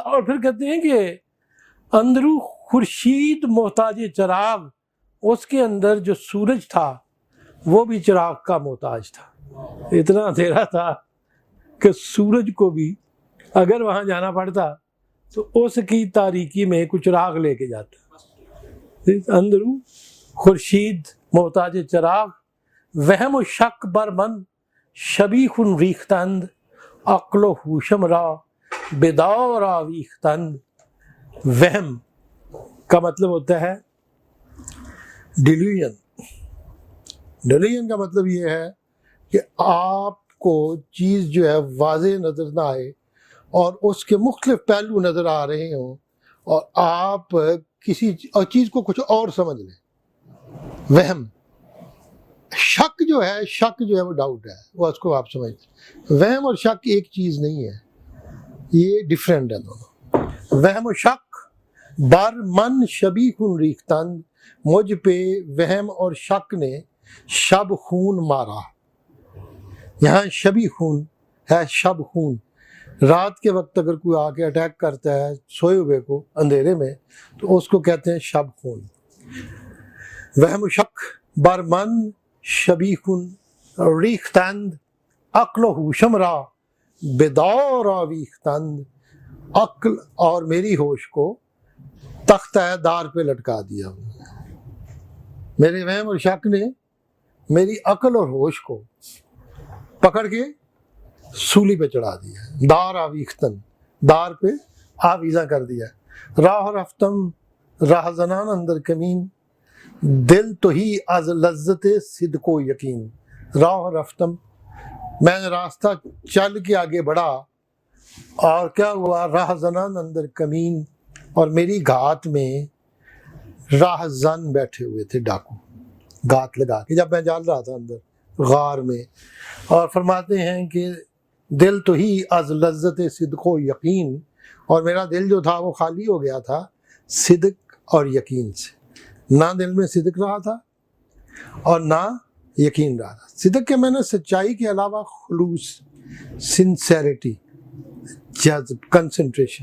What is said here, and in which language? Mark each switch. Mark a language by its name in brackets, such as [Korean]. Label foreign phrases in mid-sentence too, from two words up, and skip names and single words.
[Urdu] اور پھر کہتے ہیں کہ [Persian] اندرو خورشید محتاج چراغ، [Urdu] اس کے اندر جو سورج تھا وہ بھی چراغ کا محتاج تھا۔ اتنا اندھیرا تھا کہ سورج کو بھی اگر وہاں جانا پڑتا تو اس کی تاریکی میں کچھ چراغ لے کے جاتا۔ [Persian] اندرو خورشید محتاج چراغ، وہم و شک بر من شبیخ ریختند، عقل و ہوشم را بیدار آویختند۔ [Urdu] وہم کا مطلب ہوتا ہے ڈیلیوژن۔ ڈیلیوژن کا مطلب یہ ہے کہ آپ کو چیز جو ہے واضح نظر نہ آئے اور اس کے مختلف پہلو نظر آ رہے ہوں اور آپ کسی چیز کو کچھ اور سمجھ لیں۔ وہم، شک جو ہے وہ ڈاؤٹ ہے، وہ اس کو آپ سمجھتے۔ وہم اور شک ایک چیز نہیں ہے، یہ ڈیفرنٹ ہے دونوں۔ [Persian] وہم و شک بر من شبیخ ریختند، [Urdu] مجھ پہ وہم اور شک نے شب خون مارا۔ یہاں شبی خون ہے، شب خون۔ رات کے وقت اگر کوئی آ کے اٹیک کرتا ہے سوئے ہوئے کو اندھیرے میں تو اس کو کہتے ہیں شب خون۔ [Persian] وہم و شک بر من شبیخ ریختند، عقل و ہوشم را بیدار آویختند۔ [Urdu] عقل اور میری ہوش کو تختہ دار پہ لٹکا دیا۔ میرے وہم اور شک نے میری عقل اور ہوش کو پکڑ کے سولی پہ چڑھا دیا۔ [Persian] دار آویختن، [Urdu] دار پہ آویزاں کر دیا۔ [Persian] راہ رفتم راہ زنان اندر کمین، دل تو ہی از لذت صدق و یقین۔ راہ رفتم، [Urdu] میں نے راستہ چل کے آگے بڑھا اور کیا ہوا؟ [Persian] راہ زنان اندر کمین، [Urdu] اور میری گھات میں راہ زن بیٹھے ہوئے تھے، ڈاکو گھات لگا کے، جب میں جال رہا تھا اندر غار میں۔ اور فرماتے ہیں کہ [Persian] دل تو ہی از لذت صدق و یقین، [Urdu] اور میرا دل جو تھا وہ خالی ہو گیا تھا صدق اور یقین سے، نہ دل میں صدق رہا تھا اور نہ یقین رہا تھا۔ صدق کے میں نے سچائی کے علاوہ خلوص، سنسیریٹی، جذب، کنسنٹریشن۔